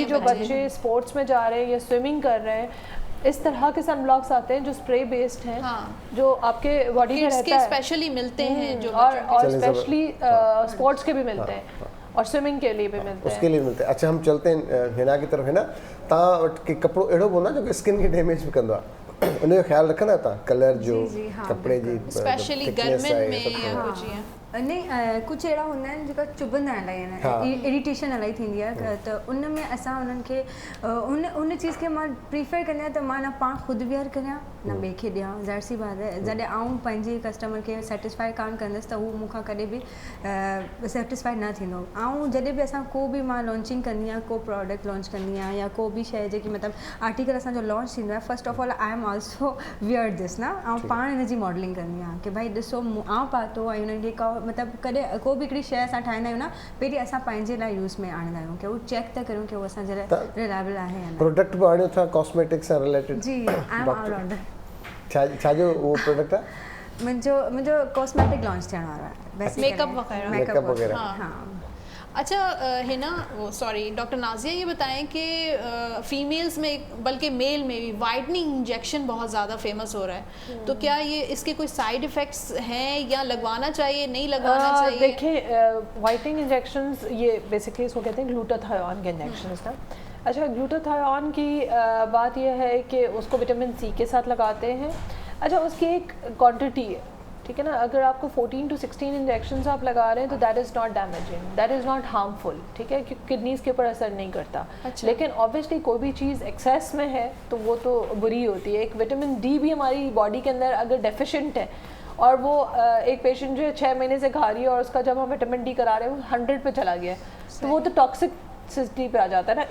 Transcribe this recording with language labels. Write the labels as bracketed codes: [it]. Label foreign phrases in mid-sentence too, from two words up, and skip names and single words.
[ur] جو بچے سپورٹس میں جا رہے ہیں یا سوئمنگ کر رہے ہیں، اس طرح کے سن بلاکس آتے ہیں جو سپرے بیسڈ ہیں، جو آپ کے باڈی میں رہتا ہے, سپیشلی ملتے ہیں جو, اور سپیشلی سپورٹس کے بھی ملتے ہیں اور سوئمنگ کے لیے بھی ملتے ہیں, اس کے لیے ملتے ہیں. اچھا، ہم چلتے ہیں حنا کی طرف. ہے نا, [sd] तव्हां वटि के कपिड़ो अहिड़ो कोन आहे जो स्किन खे डैमेज बि कंदो आहे, उनजो ख्यालु रखंदा आहियो तव्हां? कलर जो, कपिड़े जी स्पेशली गर्मियुनि में या कुछ ईअं? नहीं, कुछ अहिड़ा हूंदा आहिनि जेका चुभंदा आहिनि, इरिटेशन इलाही थींदी आहे, त उन में असां उन्हनि खे उन चीज़ खे मां प्रीफर कंदी आहियां त मां न पाण ख़ुदि वेयर करियां न ॿिए खे ॾियां। [ur] ظاہر سی بات [sd] आहे, जॾहिं आउं पंहिंजे कस्टमर खे सेटिस्फाई कान कंदसि त हू मूंखां कॾहिं बि सेटिस्फाई न थींदो। ऐं जॾहिं बि असां को बि मां लॉन्चिंग कंदी आहियां, को प्रोडक्ट लॉन्च कंदी आहियां या को बि शइ जेकी मतिलबु आर्टिकल असांजो लॉन्च थींदो आहे, [en] first of all I am also wear this [sd] न, ऐं पाण हिन जी मॉडलिंग कंदी आहियां कि भाई ॾिसो आउं पातो ऐं हुननि खे मतिलबु कॾहिं को बि हिकिड़ी शइ असां ठाहींदा आहियूं न, पहिरीं असां पंहिंजे लाइ यूज़ में आणींदा आहियूं कि उहो चेक था करियूं कि उहो असांजे लाइ रिलायबल आहे या न। प्रोडक्ट बि आणियो था कॉस्मेटिक्स सां रिलेटेड? जी, [en] I am all rounder. [sd] छाजो वो प्रोडक्ट आहे मुंहिंजो कॉस्मेटिक लॉन्च थियण वारो आहे basically। मेकअप वगैरह [ur] हाँ। اچھا ہے نا وہ سوری ڈاکٹر نازیہ یہ بتائیں کہ فیمیلز میں بلکہ میل میں بھی وائٹننگ انجیکشن بہت زیادہ فیمس ہو رہا ہے، تو کیا یہ اس کے کوئی سائیڈ ایفیکٹس ہیں یا لگوانا چاہیے نہیں لگوانا چاہیے? دیکھیے وائٹننگ انجیکشنز یہ بیسکلی اس کو کہتے ہیں گلوٹاتھائیون کے انجیکشنز نا. اچھا گلوٹاتھائیون کی بات یہ ہے کہ اس کو وٹامن سی کے ساتھ لگاتے ہیں. اچھا اس کی ایک کوانٹٹی ہے، ٹھیک ہے نا. اگر آپ کو 14 to 16 انجیکشنز آپ لگا رہے ہیں تو [en] that is not damaging, that is not harmful, [ur] ٹھیک ہے، کیونکہ کڈنیز کے اوپر اثر نہیں کرتا. अच्छा। لیکن آبویسلی کوئی بھی چیز ایکسیس میں ہے تو وہ تو بری ہوتی ہے. ایک وٹامن ڈی بھی ہماری باڈی کے اندر اگر ڈیفیشینٹ ہے اور وہ ایک پیشنٹ جو 6 مہینے سے کھا رہی ہے اور اس کا جب ہم وٹامن ڈی کرا رہے ہیں وہ 100 پے چلا گیا ہے، تو وہ تو ٹاکسک سٹی پے آ جاتا ہے نا.